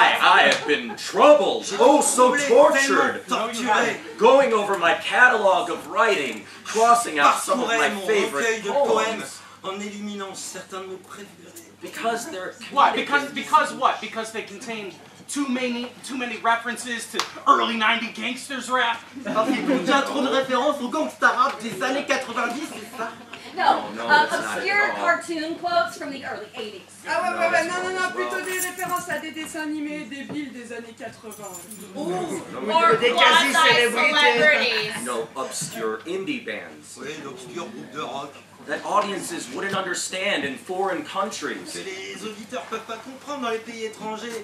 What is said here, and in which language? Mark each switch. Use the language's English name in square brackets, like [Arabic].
[English] I have been troubled, oh so tortured, going over my catalog of writing, crossing out some of my favorite poems. [French] En éliminant certains de mes préférés. [English] Because they're what? Because what? Because they contain too many references to early 90 gangsters rap. [French] Parce qu'il contient trop de références au gangsta rap des années 90, c'est ça? [English] No, it's not obscure at all. cartoon quotes from the early 80s. [French] Ah ouais, non, plutôt des références à des dessins animés débiles des années 80. [English] Or quasi-celebrities. No obscure indie bands [French] Oui, d'obscurs groupes de rock. [English] that audiences wouldn't understand in foreign countries [French] Que les auditeurs peuvent pas comprendre dans les pays étrangers.